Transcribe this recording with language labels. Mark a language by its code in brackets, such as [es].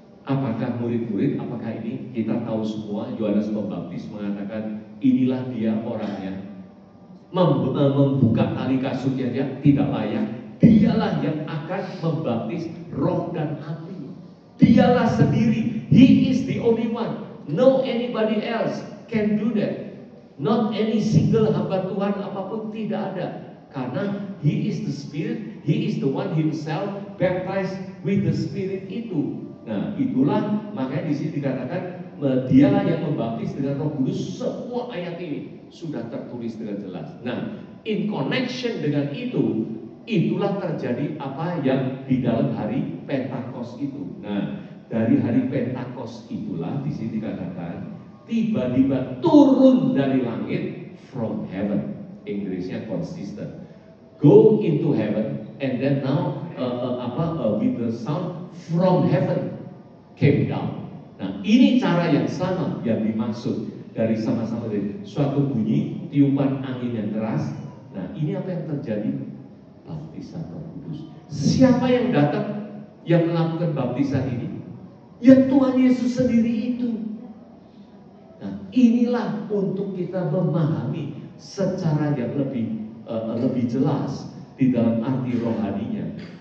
[id] Apakah murid-murid? Apakah ini? Kita tahu semua Yohanes Pembaptis mengatakan inilah dia orangnya. Membuka tali kasurnya dia tidak layak. Dialah yang akan membaptis roh dan api. Dialah sendiri. [en] He is the only one. No anybody else can do that. Not any single [id] hamba Tuhan apapun, tidak ada. Karena [en] He is the Spirit, He is the one Himself baptized with the Spirit [id] itu. Nah itulah makanya di sini dikatakan dialah yang membaptis dengan Roh Kudus. Semua ayat ini sudah tertulis dengan jelas. Nah [en] in connection [id] dengan itu, itulah terjadi apa yang di dalam hari Pentakos itu. Nah dari hari Pentakos itulah di sini dikatakan tiba-tiba turun dari langit [en] from heaven. [id] Inggrisnya consistent. [en] Go into heaven and then now with the sound from heaven came down. [id] Nah ini cara yang sama yang dimaksud dari sama-sama dari suatu bunyi tiupan angin yang keras. Nah ini apa yang terjadi? Baptisan Roh Kudus. Siapa yang datang yang melakukan baptisan ini? Ya Tuhan Yesus sendiri itu. Nah inilah untuk kita memahami secara yang lebih jelas di dalam arti rohaninya.